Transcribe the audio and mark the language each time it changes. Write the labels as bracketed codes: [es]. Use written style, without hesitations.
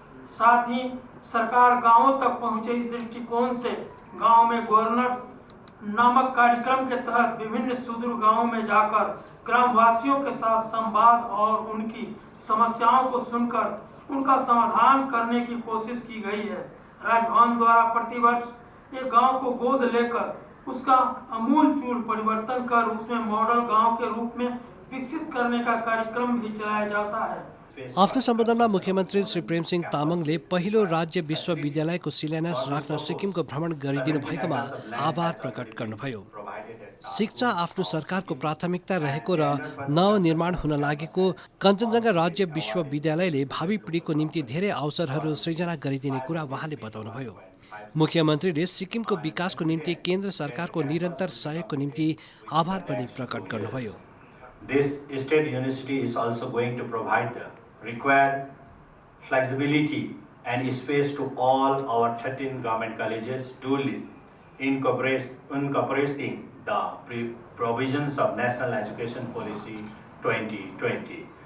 [hi] साथ ही सरकार गांवों तक पहुंचे इस दृष्टिकोण से गांव में गवर्नर नामक कार्यक्रम के तहत विभिन्न सुदूर गांवों में जाकर ग्रामवासियों के साथ संवाद और उनकी समस्याओं को सुनकर उनका समाधान करने की कोशिश की गई है। राजभवन द्वारा प्रतिवर्ष एक गांव को गोद लेकर उसका आमूलचूल परिवर्तन कर उसमें मॉडल गांव के रूप में विकसित करने का कार्यक्रम भी चलाया जाता है। [ne] आफ्नो सम्बोधनमा मुख्यमन्त्री श्री प्रेमसिंह तामाङले पहिलो राज्य विश्वविद्यालयको शिलान्यास राख्न सिक्किमको भ्रमण गरिदिनु भएकोमा आभार प्रकट गर्नुभयो। शिक्षा आफ्नो सरकारको प्राथमिकता रहेको र नवनिर्माण हुन लागेको कञ्चनजङ्घा राज्य विश्वविद्यालयले भावी पिँढीको निम्ति धेरै अवसरहरू सृजना गरिदिने कुरा उहाँले बताउनुभयो। मुख्यमन्त्रीले सिक्किमको विकासको निम्ति केन्द्र सरकारको निरन्तर सहयोगको निम्ति आभार पनि प्रकट गर्नुभयो। [en] This state university is also going to provide the required flexibility and space to all our 13 government colleges duly incorporating the provisions of National Education Policy 2020.